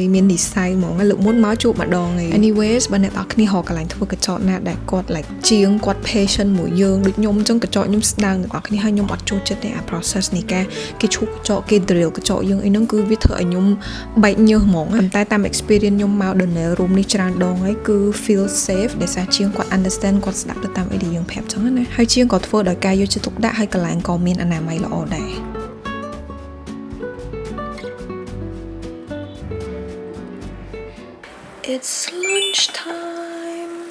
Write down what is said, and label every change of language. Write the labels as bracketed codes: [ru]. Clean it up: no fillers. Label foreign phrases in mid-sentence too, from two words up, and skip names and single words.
[km] មាននិស័យហ្មងលើកមុនមកជួបម្ដងឯង anyways បើអ្នកនរគ្នារកកន្លែងធ្វើកញ្ចក់ណាដែលគាត់ like ជាងគាត់ patient មួយយើងដូចខ្ញុំចឹងកញ្ចក់ខ្ញុំស្ដើងអ្នកនរគ្នាហើយខ្ញុំអត់ចូលចិត្តទេអា process នៃការគេឈូសកញ្ចក់គេ drill កញ្ចក់យើងអីហ្នឹងគឺវាធ្វើឲ្យខ្ញុំបែកញើសហ្មងប៉ុន្តែតាម experience ខ្ញុំមក Donnell room នេះច្រើនដងហើយគឺ [en] feel safe [km] ដែលសារជាងគាត់ understand គាត់ស្ដាប់ទៅតាមអីដែលយើងប្រាប់ចឹងណាហើយជាងក៏ធ្វើដោយការយកចិត្តទុកដាក់ហើយកន្លែងក៏មានអនាម័យល្អដែរ [en] It's lunchtime.